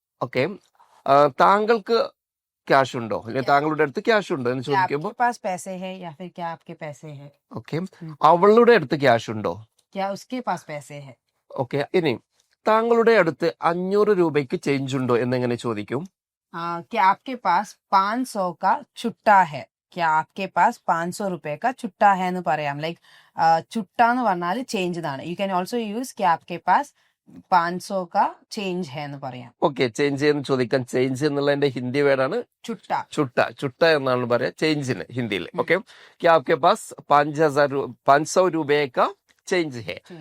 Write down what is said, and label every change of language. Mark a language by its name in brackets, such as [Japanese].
[Malayalam] Okay, താങ്കൾക്ക് cash ഉണ്ടോ, അല്ലെങ്കിൽ താങ്കളുടെ അടുത്ത് ക്യാഷ് ഉണ്ടോ എന്ന് [Hindi] क्या [Malayalam] ചോദിക്കുമ്പോൾ [Hindi] आपके पास पैसे है, या फिर क्या आपके पैसे है. [Malayalam] ഓക്കെ, അവളുടെ അടുത്ത് ക്യാഷ് ഉണ്ടോ? [Hindi] क्या उसके पास पैसे है. [Malayalam] ഓക്കെ, ഇനി താങ്കളുടെ അടുത്ത് 500 രൂപയ്ക്ക് ചേഞ്ച് ഉണ്ടോ എന്നെങ്ങനെ ചോദിക്കും? [Hindi] क्या आपके पास 500 का ചുട്ടാ है, क्या आपके पास 500 रुपए का ചുട്ടാ है [Malayalam] എന്ന് പറയാം. ലൈക്ക് ചുട്ട എന്ന് പറഞ്ഞാൽ ചേഞ്ച് എന്നാണ്. [English] you can also use [Hindi] क्या आपके पास 500 का [Malayalam] ചേഞ്ച് [Hindi] है [Malayalam] എന്ന് പറയാം. ഓക്കെ, ചേഞ്ച് എന്ന് ചോദിക്കാൻ ചേഞ്ച് എന്നുള്ളതിന്റെ ഹിന്ദി വേർഡാണ് ചുട്ട. ചുട്ട എന്നാണ് പറയാ ചേഞ്ചിന് ഹിന്ദിയിൽ. [Hindi] ഓക്കെ, क्या आपके पास 500 രൂപയൊക്കെ ചേഞ്ച് ഹേ.